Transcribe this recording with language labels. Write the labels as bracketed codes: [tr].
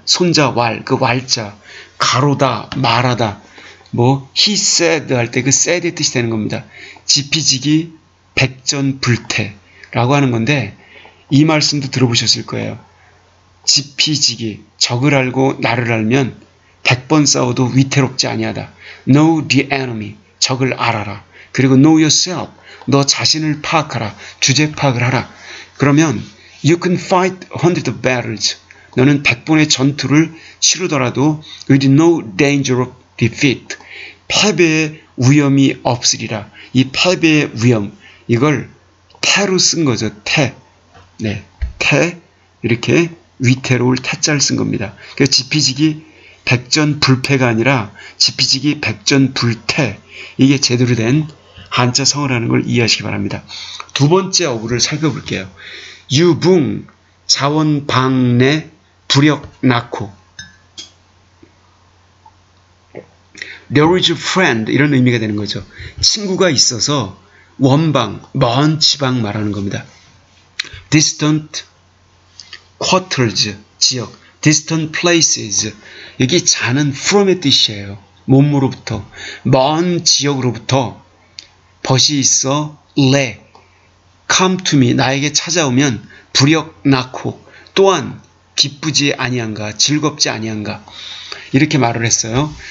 [ko] 손자 왈, 그 왈자, 가로다, 말하다, 뭐 [en] he said [ko] 할 때 그 said의 뜻이 되는 겁니다. 지피지기, 백전불태라고 하는 건데 이 말씀도 들어보셨을 거예요. 지피지기, 적을 알고 나를 알면 100번 싸워도 위태롭지 아니하다. [en] Know the enemy, [ko] 적을 알아라. 그리고 [en] know yourself, [ko] 너 자신을 파악하라. 주제 파악을 하라. 그러면 [en] you can fight 100 battles. [ko] 너는 100번의 전투를 치르더라도 [en] with no danger of defeat. [ko] 패배의 위험이 없으리라. 이 패배의 위험, 이걸 태로 쓴 거죠. 태. 네, 태. 이렇게 위태로울 태자를 쓴 겁니다. 그래서 지피지기 백전불패가 아니라 지피지기 백전불태. 이게 제대로 된 한자 성어라는 걸 이해하시기 바랍니다. 두 번째 어구를 살펴볼게요. 유붕, 자원방내, 불역 낳고. [en] There is a friend, [ko] 이런 의미가 되는 거죠. 친구가 있어서 원방, 먼 지방 말하는 겁니다. [en] Distant quarters, [ko] 지역. [en] Distant places, [ko] 여기 자는 from의 뜻이에요. 몸으로부터, 먼 지역으로부터 벗이 있어 le, [en] come to me, [ko] 나에게 찾아오면 불역 낳고, 또한 기쁘지 아니한가, 즐겁지 아니한가, 이렇게 말을 했어요.